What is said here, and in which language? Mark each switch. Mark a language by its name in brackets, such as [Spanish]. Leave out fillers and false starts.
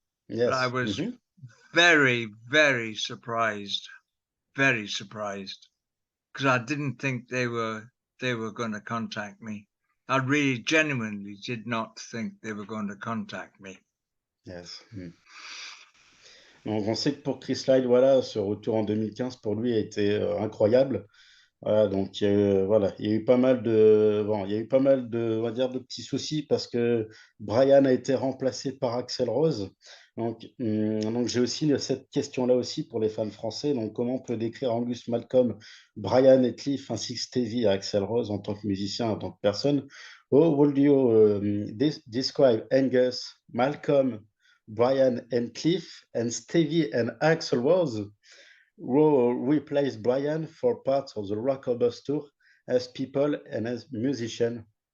[English] I Yes. was very, very surprised, because I didn't think they were going to contact me. I really genuinely did not think they were going to contact me. Yes. [French] Donc on sait que pour Chris Lyle, voilà, ce retour en 2015 pour lui a été incroyable. Voilà, donc voilà, il y a eu pas mal de, bon, il y a eu pas mal de, on va dire, de petits soucis parce que Brian a été remplacé par Axl Rose. Donc j'ai aussi cette question-là aussi pour les fans français. Donc, comment on peut décrire Angus, Malcolm, Brian et Cliff ainsi que Stevie et Axl Rose en tant que musicien, en tant que personne? [English] How would you describe Angus, Malcolm, Brian and Cliff, and Stevie and Axl Rose? Rowe replaced Brian for parts of the Rockabus tour as people and as musician.